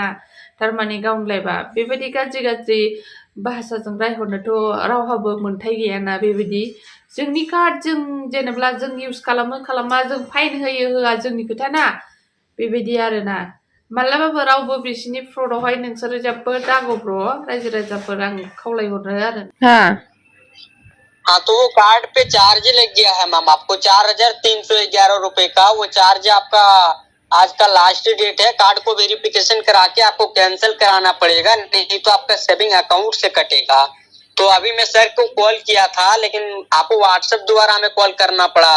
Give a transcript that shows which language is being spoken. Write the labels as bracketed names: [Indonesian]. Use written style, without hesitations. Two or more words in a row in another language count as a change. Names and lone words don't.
[Bodo] थारमाने गावनलायबा बेबायदि गाज्रि भाषाजों रायहरनोथ' रावहाबो मोन्थाय गैयाना। बेबायदि जोंनि कार्ड, जों जेनेबा जों इउज खालामा, जों फाइन होयो होआ जोंनि खोथा ना, बेबायदि आरोना। मालाबाबो रावबो बिसिनि फ्रडआवहाय नोंसोरो जेबो दागब्र' रायजो राजाफोर, आं खावलायहरो आरो। [Hindi] हाँ तो वो कार्ड पे चार्ज लग गया है मैम, आपको 4,311 रुपए का वो चार्ज आपका आज का [English] last date [Hindi] है, कार्ड को वेरिफिकेशन करा के आपको कैंसिल कराना पड़ेगा, नहीं तो आपका [English] saving account [Hindi] से कटेगा। तो अभी मैं सर को कॉल किया था, लेकिन आपको व्हाट्सएप द्वारा हमें कॉल करना पड़ा।